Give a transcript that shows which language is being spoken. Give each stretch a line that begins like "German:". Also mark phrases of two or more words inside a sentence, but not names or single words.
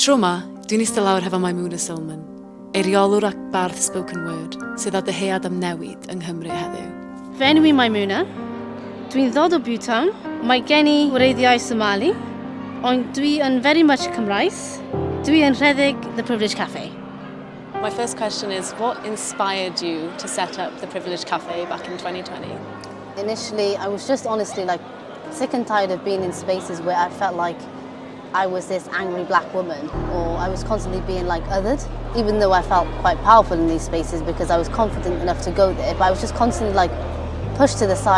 Welsh: Tro yma, dwi'n eistedd lawr hefo Maimouna Sulman, ei reolwr ac bardd
English: spoken word,
Welsh: sydd â dyhead am newid yng Nghymru heddiw. Fy enw i Maimouna. Dwi'n ddod o Bhutan. Mae gen i wreiddiau Somali, ond dwi yn
English: very much
Welsh: Cymraes. Dwi yn rhedeg The Privilege Cafe.
English: My first question is, what inspired you to set up The Privilege Cafe back in 2020? Initially, I was just honestly sick and tired of being in spaces where I felt like I was this angry black woman, or I was constantly being othered, even though I felt quite powerful in these spaces because I was confident enough to go there, but I was just constantly pushed to the side.